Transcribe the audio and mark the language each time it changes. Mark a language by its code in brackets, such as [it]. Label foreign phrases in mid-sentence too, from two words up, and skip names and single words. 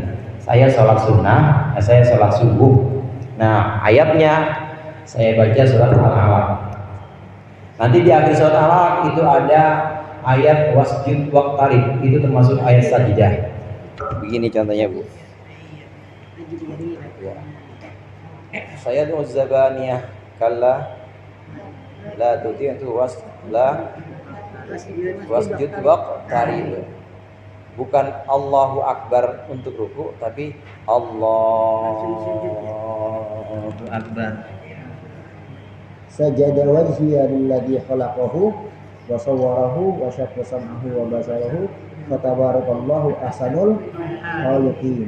[id] Saya sholat sunnah, saya sholat subuh. Nah ayatnya saya baca surat Al-Alaq. Nanti di akhir surat Al-Alaq itu ada ayat [ar] واسجد واقترب. [id] Itu termasuk ayat sajidah. Begini contohnya Bu. Ya. Saya tuh [ar] الزبانية كلا لا تطعه واسجد واقترب. [id] Bukan [ar] الله أكبر [id] untuk ruku, tapi [ar] الله أكبر. سجد وجهي للذي خلقه وصوره وشق سمعه وبصره فتبارك الله أحسن الخالقين.